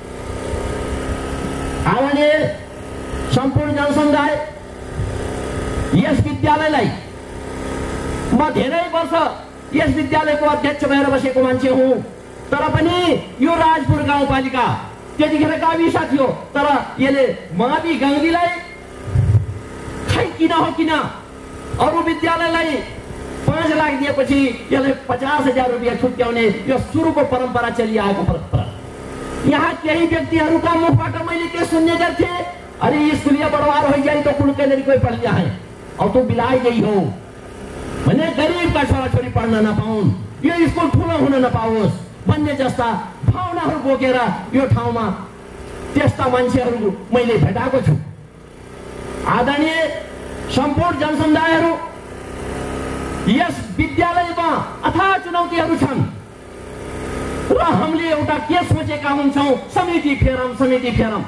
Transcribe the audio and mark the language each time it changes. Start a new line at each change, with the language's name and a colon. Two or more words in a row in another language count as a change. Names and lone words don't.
Nepali: आदरणीय सम्पूर्ण जनसमुदाय, यस विद्यालयलाई म धेरै वर्ष यस विद्यालयको अध्यक्ष भएर बसेको मान्छे हुँ, तर पनि यो राजपुर गाउँपालिका त्यतिखेर गाविस थियो, तर यसले मावि गाउँदीलाई खै किन हो किन अरू विद्यालयलाई 5 लाख दिएपछि यसलाई 50,000 रुपियाँ छुट्याउने यो सुरुको परम्परा चलिआएको परम्परा। यहाँ केही व्यक्तिहरूका मुखबाट मैले के सुन्ने गर्थेँ,
Bhojpuri: अरे स्कुलिया बडवार हो जाए तो कुल के कोही पढ़ लिया है और तो बिलाइ गई हो
Nepali: भने गरिबका छोराछोरी पढ्न नपाउन्, यो स्कुल ठुलो हुन नपाओस् भन्ने जस्ता भावनाहरू बोकेर यो ठाउँमा त्यस्ता मान्छेहरू मैले भेटाएको छु। आदरणीय सम्पूर्ण जनसमुदायहरू, यस विद्यालयमा अथाह चुनौतीहरू छन् र हामीले एउटा के सोचेका हुन्छौँ, समिति फेरौँ।